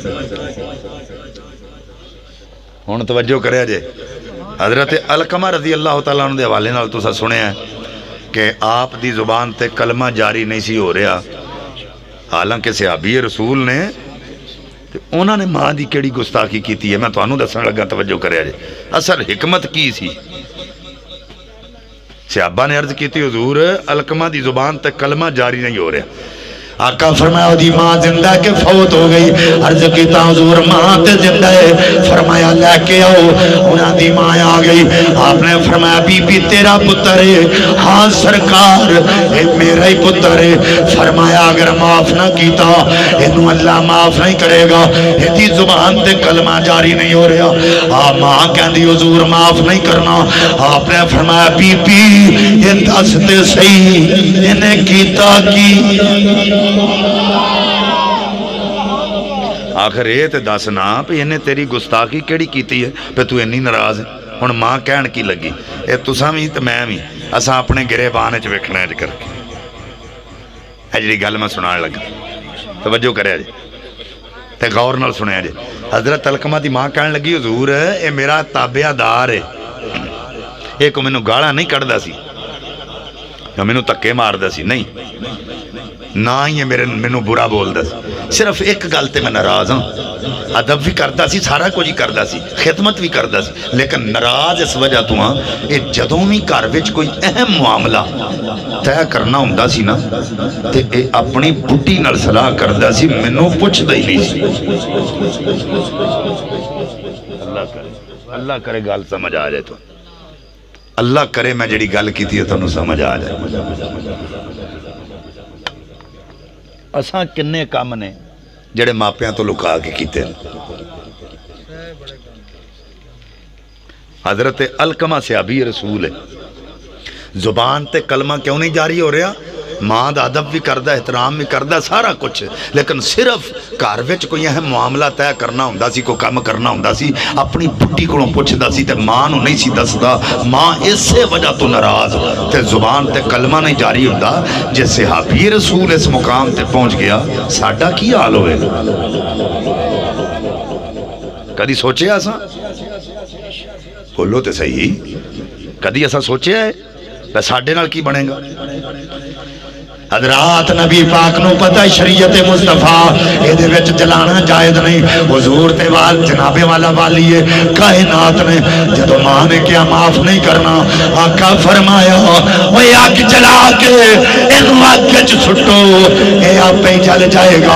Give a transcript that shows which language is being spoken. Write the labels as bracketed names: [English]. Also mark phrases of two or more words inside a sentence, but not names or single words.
[Punjabi] ہون توجہ کرے جے، حضرت علقمہ [Arabic] رضی اللہ تعالیٰ عنہ [Punjabi] دے حوالے نال تسا سنے ہیں کہ آپ دی زبان تے کلمہ جاری نہیں سی ہو رہا، حالانکہ صحابی رسول نے انہوں نے ماں دی کیڑی گستاخی کیتی ہے، میں تو انہوں دسن لگا توجہ کرے جے۔ اصل حکمت کی سی؟ صحابہ نے عرض کیتی حضور علقمہ دی زبان تے کلمہ جاری نہیں ہو رہا، آقا فرمایا دی ماں زندہ کے فوت ہو گئی، عرض کیتا حضور ماں تے زندہ ہے، فرمایا لے کے آؤ، انہاں دی ماں آ گئی، آپ نے فرمایا بی بی تیرا پتر ہے؟ ہاں سرکار اے میرا ہی پتر ہے۔ فرمایا اگر معاف نہ کیتا انہوں اللہ معاف نہیں کرے گا، ایدی زبان تے کلمہ جاری نہیں ہو رہا۔ آپ ماں کہندی حضور معاف نہیں کرنا، آپ نے فرمایا بی بی یہ دس تے صحیح انہیں کیتا کی؟ آخر یہ تے دسنا پہ انہیں تیری گستاخی کیڑی کیتی ہے پہ تو انی ناراض ہے؟ ہن ماں کہن کی لگی اے تساں بھی تے میں بھی اساں اپنے گریبان وچ ویکھنا ہے کر کے۔ اے جڑی گل میں سنان لگا توجہ کرے جی تے غور نال سنیا جی۔ حضرت علقمہ دی ماں کہن لگی حضور اے میرا تابعہ دار ہے، اے کو مینوں گالاں نہیں کڈدا سی یا مینوں تکے ماردا سی، نہیں نہ ہی مینوں برا بولدا سی، صرف ایک گل تے میں ناراض ہاں، ادب بھی کردا سی، سارا کچھ ہی کردا سی، خدمت بھی کردا سی، لیکن ناراض اس وجہ تو ہاں اے جدوں بھی گھر وچ کوئی اہم معاملہ طے کرنا ہوندا سی نا تے اے اپنی بڈھی نال صلاح کردا سی، مینوں پوچھدا ہی نہیں سی۔ اللہ کرے گل سمجھ آ جائے تو، اللہ کرے میں جڑی گل کیتی ہے تانوں سمجھ آ جائے۔ اساں کنے کام نے جڑے ماپیاں تو لکا کے کیتے ہیں۔ حضرت علقمہ صحابی رسول ہے، زبان تے کلمہ کیوں نہیں جاری ہو رہا؟ ماں دا ادب بھی کردہ، احترام بھی کردہ، سارا کچھ، لیکن صرف گھر وچ کوئی اہم معاملہ طے کرنا ہوندا سی، کوئی کام کرنا ہوندا سی، اپنی بڈھی کولوں پوچھدا سی تے ماں نوں نہیں سی دسدا۔ ماں اسے وجہ تو ناراض تے زبان تے کلمہ نہیں جاری ہوندا۔ جے صحابی رسول اس مقام تے پہنچ گیا ساڈا کی حال ہوئے؟ کدی سوچے اساں؟ بولو تے صحیح، کدی اساں سوچے ہے ساڈے نال کی بنے گا؟ حضرات نبی پاک نو پتہ شریعت مصطفیٰ اے دے وچ جلانا جائز نہیں، حضور تے وال جنابے والا والی ہے کائنات نے جدو ماں نے کیا معاف نہیں کرنا، آقا فرمایا وہ آگ جلا کے انو آگ وچ سٹو اے آپ پہ جل جائے گا۔